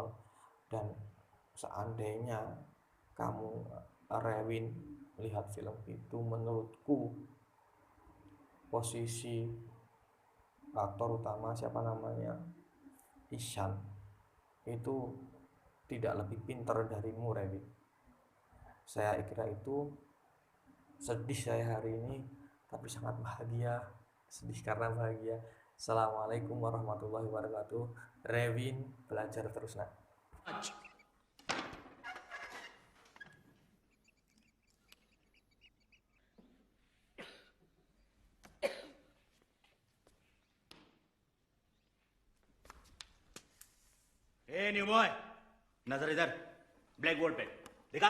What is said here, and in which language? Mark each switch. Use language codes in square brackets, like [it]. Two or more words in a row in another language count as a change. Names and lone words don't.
[id] Dan seandainya kamu Rewin melihat film itu, menurutku posisi aktor utama siapa namanya, Ihsan itu tidak lebih pintar darimu, Revin. Saya kira itu sedih saya hari ini, tapi sangat bahagia. Sedih karena bahagia. [ar] السلام عليكم ورحمة الله وبركاته. [id] Revin, belajar terus nak. [hi] ए [en] new boy, [hi] नजर इधर, [en] black board [hi] पे दिखा।